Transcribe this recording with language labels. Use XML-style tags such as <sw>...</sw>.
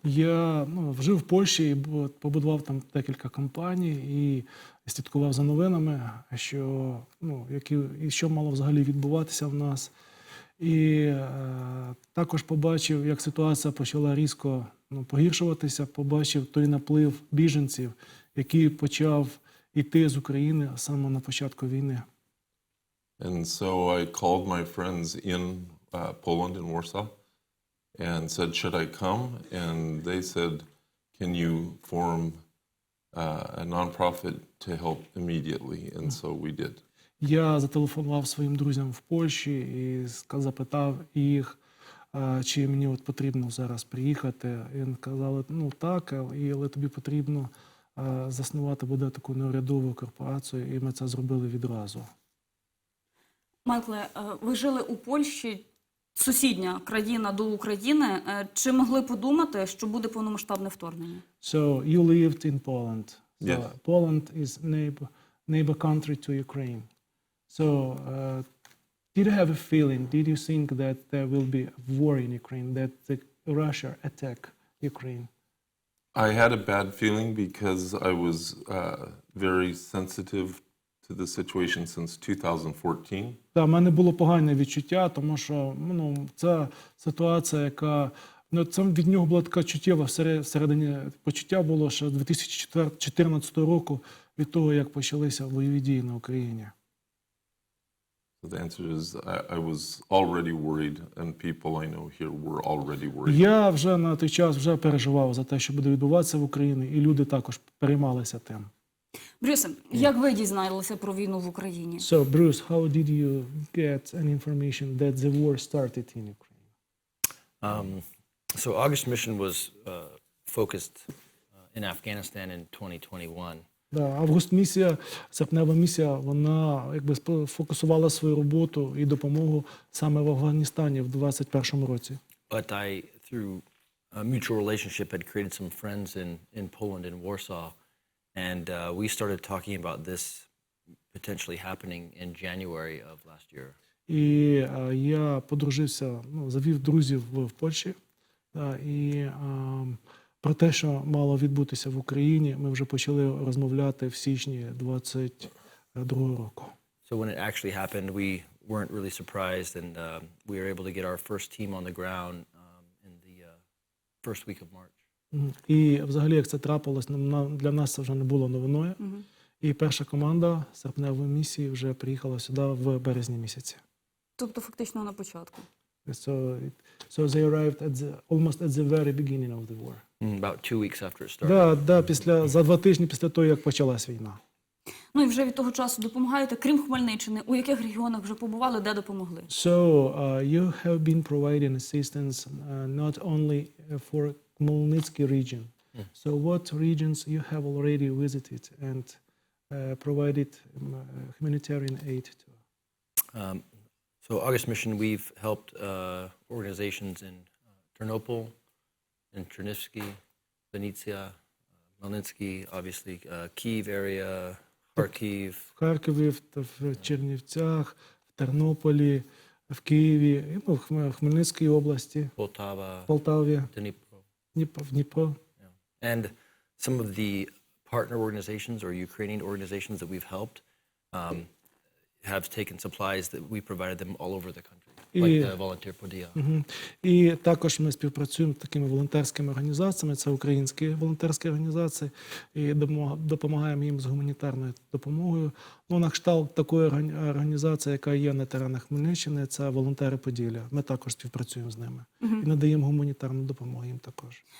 <uk>Я жив в Польщі і побудував там декілька компаній і слідкував за новинами, що мало взагалі відбуватися в нас. І також побачив, як ситуація почала різко погіршуватися, побачив той наплив біженців, який почав йти з України саме на початку війни.</uk> <en>And so I called my friends in Poland, in Warsaw, and said, should I come? And they said, can you form a nonprofit to help immediately? And so we did.</en> <uk>Я зателефонував своїм друзям в Польщі і запитав їх, чи мені потрібно зараз приїхати. І вони казали, так, але тобі потрібно заснувати буде таку неурядову корпорацію, і ми це зробили відразу. Майкле, ви жили у Польщі, сусідня країна до України. Чи могли подумати, що буде повномасштабне вторгнення?</uk> <en>So you lived in Poland. So Yes. Poland is neighbor country to Ukraine. So did you have a feeling? Did you think that there will be a war in Ukraine? That Russia attack Ukraine? I had a bad feeling because I was very sensitive to the situation since 2014.</en> <uk>Так, в мене було погане відчуття, тому що ця ситуація, яка це від нього була така чуттєва всередині почуття було ще з 2014 року, від того, як почалися бойові дії на Україні.</uk> <en>So the answer is I was already worried, and people I know here were already worried.</en> <uk>Я вже на той час вже переживав за те, що буде відбуватися в Україні, і люди також переймалися тим. Брюсе, як ви дізналися про війну в Україні?</uk> <en>So, Bruce, how did you get an information that the war started in Ukraine? So August Mission was focused in Afghanistan in 2021.</en> <uk>Август місія, серпнева місія, вона фокусувала свою роботу і допомогу саме в Афганістані в 2021 році.</uk> <en>But I, through a mutual relationship, had created some friends in Poland and Warsaw, and we started talking about this potentially happening in January of last year.</en> <uk>І я подружився, завів друзів в Польщі, і про те, що мало відбутися в Україні, ми вже почали розмовляти в січні 2022 року.</uk> <en>So when it actually happened, we weren't really surprised, and we were able to get our first team on the ground in the first week of March.</en> <uk>І взагалі, як це трапилось, для нас це вже не було новиною. І перша команда серпневої місії вже приїхала сюди в березні місяці. Тобто фактично на початку.</uk> <en>So they arrived almost at the very beginning of the war. About 2 weeks after it started.</en> <uk>Да, за 2 тижні після того, як почалась війна. Ну і вже від того часу допомагаєте, крім Хмельниччини, у яких регіонах вже побували, де допомогли?</uk> <en>So, you have been providing assistance not only for Khmelnytsky region. So, what regions you have already visited and provided humanitarian aid to? So August Mission, we've helped organizations in Ternopil, in Chernivtsi, Vinnytsia, Khmelnytsky, obviously, Kyiv area, Kharkiv.</en> <uk>В Харкові, в Чернівцях, в Тернополі, в Києві, ну, в Хмельницькій області,</uk> <en>Poltava,</en> <uk>в Полтаві,</uk> <en>Dnipro.</en> <uk>в Дніпро.</uk> <en>Yeah. And some of the partner organizations or Ukrainian organizations that we've helped have taken supplies that we provided them all over the country, like the Volunteer Podia.</en> <uk>І також ми співпрацюємо з такими волонтерськими організаціями, це українські волонтерські організації, і допомагаємо їм з гуманітарною допомогою. Ну, на кшталт такої організації, яка є на теренах Хмельниччини, це волонтери Поділля. Ми також співпрацюємо з ними і надаємо гуманітарну допомогу їм також.</uk>